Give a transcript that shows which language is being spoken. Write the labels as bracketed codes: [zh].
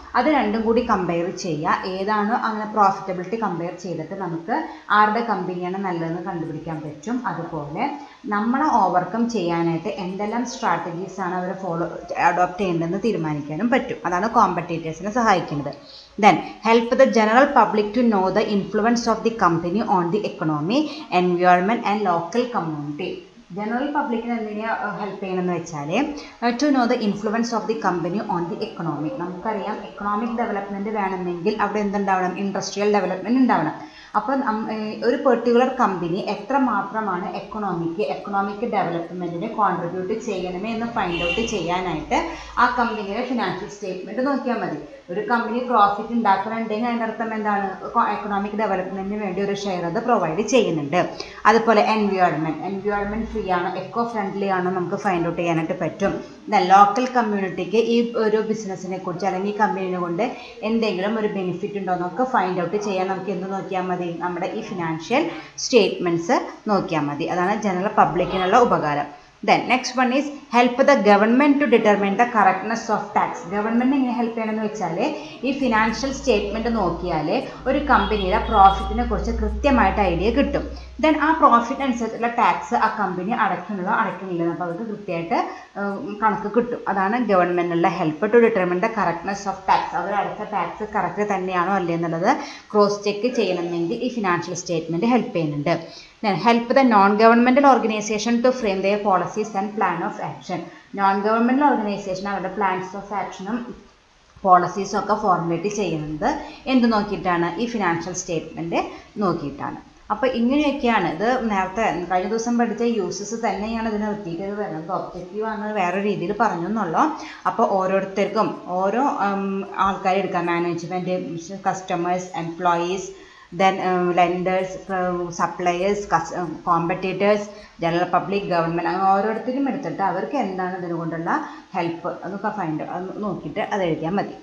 [ml] അത് രണ്ടും കൂടി കമ്പയർ ചെയ്യുക. ഏതാണോ അങ്ങനെ പ്രോഫിറ്റബിലിറ്റി കമ്പയർ ചെയ്തിട്ട് നമുക്ക് ആരുടെ കമ്പനിയാണ് നല്ലതെന്ന് കണ്ടുപിടിക്കാൻ പറ്റും. അതുപോലെ നമ്മളെ ഓവർകം ചെയ്യാനായിട്ട് എന്തെല്ലാം സ്ട്രാറ്റജീസാണ് അവർ അഡോപ്റ്റ് ചെയ്യേണ്ടതെന്ന് തീരുമാനിക്കാനും പറ്റും. അതാണ് കോമ്പറ്റീറ്റേഴ്സിനെ സഹായിക്കുന്നത്. [en] Then help the general public to know the influence of the company on the economy, environment and local community. [ml] General പബ്ലിക്കിന് എന്തിനാണ് ഹെൽപ്പ് ചെയ്യണമെന്ന് വെച്ചാൽ [en] To know the influence of the company on the economy. [ml] നമുക്കറിയാം economic development വേണമെങ്കിൽ അവിടെ എന്തുണ്ടാവണം, industrial development ഉണ്ടാവണം. അപ്പോൾ ഒരു പെർട്ടിക്കുലർ കമ്പനി എത്രമാത്രമാണ് എക്കണോമിക് ഡെവലപ്മെൻറ്റിന് കോൺട്രിബ്യൂട്ട് ചെയ്യണമേ എന്ന് ഫൈൻഡ് ഔട്ട് ചെയ്യാനായിട്ട് ആ കമ്പനിയുടെ ഫിനാൻഷ്യൽ സ്റ്റേറ്റ്മെൻറ്റ് നോക്കിയാൽ മതി. ഒരു കമ്പനി പ്രോഫിറ്റ് ഉണ്ടാക്കുന്നുണ്ടെങ്കിൽ അതിൻ്റെ അർത്ഥം എന്താണ്, എക്കണോമിക് ഡെവലപ്മെൻറ്റിന് വേണ്ടി ഒരു ഷെയർ അത് പ്രൊവൈഡ് ചെയ്യുന്നുണ്ട്. അതുപോലെ എൻവയോൺമെൻറ്റ് ഫ്രീ ആണോ, എക്കോ ഫ്രണ്ട്ലി ആണോ നമുക്ക് ഫൈൻഡ് ഔട്ട് ചെയ്യാനായിട്ട് പറ്റും. ലോക്കൽ കമ്മ്യൂണിറ്റിക്ക് ഈ ഒരു ബിസിനസ്സിനെ കുറിച്ച് അല്ലെങ്കിൽ ഈ കമ്പനീനെ കൊണ്ട് എന്തെങ്കിലും ഒരു ബെനിഫിറ്റ് ഉണ്ടോ എന്നൊക്കെ ഫൈൻഡ് ഔട്ട് ചെയ്യാൻ നമുക്ക് എന്ത് നോക്കിയാൽ മതി, നമ്മുടെ ഈ ഫിനാൻഷ്യൽ സ്റ്റേറ്റ്മെൻറ്റ്സ് നോക്കിയാൽ മതി. അതാണ് ജനറൽ പബ്ലിക്കിനുള്ള ഉപകാരം. [en] Then next one is help the government to determine the correctness of tax. [ml] Government എങ്ങനെ ഹെൽപ്പ് ചെയ്യണമെന്ന് വെച്ചാൽ ഈ ഫിനാൻഷ്യൽ സ്റ്റേറ്റ്മെൻറ്റ് നോക്കിയാൽ ഒരു കമ്പനിയുടെ പ്രോഫിറ്റിനെ കുറിച്ച് കൃത്യമായിട്ട് ഐഡിയ കിട്ടും. ദെൻ ആ പ്രോഫിറ്റ് അനുസരിച്ചുള്ള ടാക്സ് ആ കമ്പനി അടയ്ക്കുന്നില്ല അപ്പോൾ അവർക്ക് കൃത്യമായിട്ട് കണക്ക് കിട്ടും. അതാണ് ഗവൺമെൻറ്റിനുള്ള [en] Help to determine the correctness of tax. [ml] അവർ അടച്ച ടാക്സ് കറക്റ്റ് തന്നെയാണോ അല്ലേ എന്നുള്ളത് ക്രോസ് ചെക്ക് ചെയ്യണമെങ്കിൽ ഈ ഫിനാൻഷ്യൽ സ്റ്റേറ്റ്മെൻറ്റ് ഹെൽപ്പ് ചെയ്യുന്നുണ്ട്. [en] Then help the non-governmental organization to frame their policies and plan of action. [ml] Non-governmental organization അവരുടെ പ്ലാൻസ് ഓഫ് ആക്ഷനും പോളിസീസും ഒക്കെ ഫോർമുലേറ്റ് ചെയ്യുന്നത് എന്ത് നോക്കിയിട്ടാണ്, ഈ ഫിനാൻഷ്യൽ സ്റ്റേറ്റ്മെൻറ്റ് നോക്കിയിട്ടാണ്. അപ്പോൾ ഇങ്ങനെയൊക്കെയാണ് ഇത്. നേരത്തെ കഴിഞ്ഞ ദിവസം പഠിച്ച യൂസസ് തന്നെയാണ് ഇതിന് റിപ്പീറ്റ് വരുന്നത്. ഒബ്ജക്റ്റീവ് ആണ് വേറെ രീതിയിൽ പറഞ്ഞു എന്നുള്ളൂ. അപ്പോൾ ഓരോരുത്തർക്കും ഓരോ ആൾക്കാർ എടുക്കാം, management, customers, employees, [en] then lenders, suppliers, competitors, general public, government, [ml] അങ്ങനെ ഓരോരുത്തരും എടുത്തിട്ട് അവർക്ക് എന്താണ് ഇതിനുകൊണ്ടുള്ള ഹെൽപ്പ് അതൊക്കെ അത് നോക്കിയിട്ട് അത് എഴുതിയാൽ മതി.